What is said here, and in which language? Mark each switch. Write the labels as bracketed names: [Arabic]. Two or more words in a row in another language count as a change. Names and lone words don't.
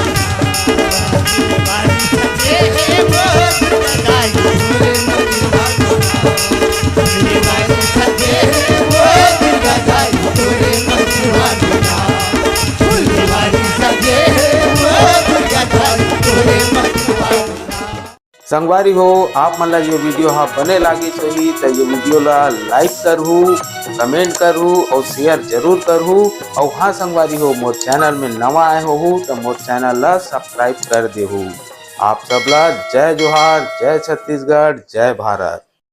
[Chhattisgarhi] फुलवारी सजे ओ दुर्गा दाई तोरे मंदिरवा फुलवारी सजे ओ दुर्गा दाई तोरे मंदिरवा फुलवारी सजे ओ दुर्गा दाई तोरे मंदिरवा। संगवारी हो आप मन ला ये वीडियो हाँ बने लागे चाहिए तो ये वीडियो ला लाइक करहू कमेंट करहू और शेयर जरूर करहू और हाँ संगवारी हो मोर चैनल में नवा आए हो तो मोर चैनल ला सब्सक्राइब कर देहू। आप सब ला जय जोहार, जय छत्तीसगढ़, जय भारत।